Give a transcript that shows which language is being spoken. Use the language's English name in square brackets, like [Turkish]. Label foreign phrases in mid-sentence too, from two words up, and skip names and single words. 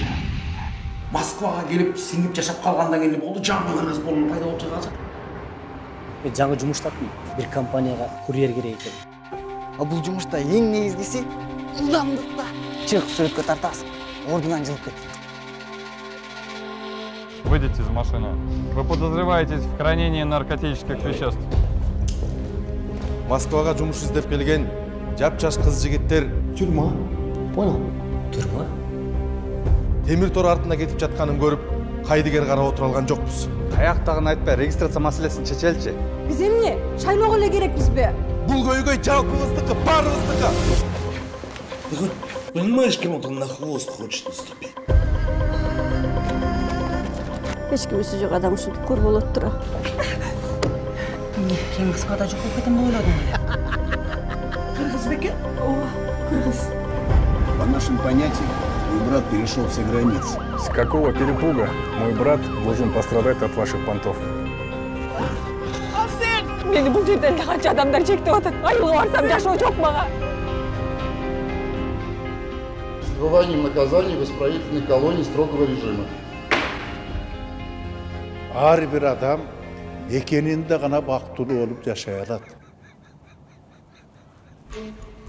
[Kyrgyz] Москвага келип, сиңип жашап калгандан кийин болду, жаңы болуп пайда болуп калды. Мен жаңы жумуштаттым. Бир компанияга курьер керек экен. Бул жумушта эң негизгиси ылдамдыкта. Чыгып сүрөткө тартасың. Ордунан жылып кет. [Russian] Выйдите из машины. Вы подозреваетесь в хранении наркотических веществ. [Kyrgyz] Москвага жумуш издеп келген жап-жаш кыз-жигиттер [Russian] Тюрьма. Понял? Турма? [Kyrgyz] темир тор артына кетип жатканын көрүп, кайдыгер карап отура алган жокпуз. Аяктагын айтпай, регистрация маселесин чечеличи. Биз эмне? Шайлоого эле керекпизби? Бул көйгөй жалпыбыздыкы, баарыбыздыкы. [Russian] Ты хоть понимаешь, кому ты на хвост хочешь наступить? [Kyrgyz] Эч кимиси жок адам ушинтип көр болот тура. Эмне, кийин Москвада жок болуп кетем деп ойлодуң эле? Кыргыз бекен? Ооба, кыргыз. [Russian] По нашим понятиям, мой брат перешел все границы. С какого перепуга мой брат должен пострадать от ваших понтов? [Kyrgyz] Мени бул жерден да канча адамдар чектеп атат. Айылга барсам жашоо жок мага. [Russian] С отбыванием наказаний в исправительной колонии строгого режима. [Kyrgyz] Ар бир адам экенинде гана бактылуу болуп жашай алат.